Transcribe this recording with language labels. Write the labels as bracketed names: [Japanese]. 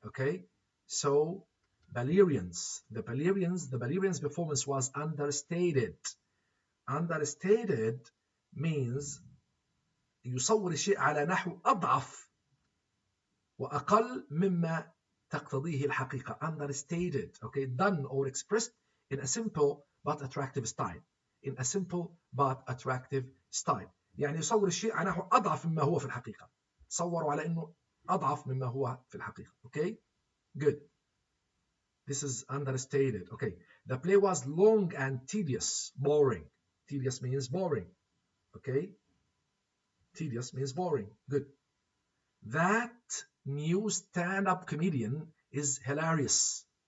[English] Okay, so the Ballerians performance was understated. Understated means [Arabic] يصور الشيء على نحو أضعف وأقل مما تقتضيه الحقيقة. [English] Understated, okay, done or expressed in a simple but attractive style. In a simple but attractive style. [Arabic] يعني يصور الشيء على نحو أضعف مما هو في الحقيقة. صوروا على إنه أضعف مما هو في الحقيقة. [English] Okay, good. This is understated. Okay, the play was long and tedious, boring. Tedious means boring. Okay, tedious means boring. Good. That new stand-up comedian is hilarious.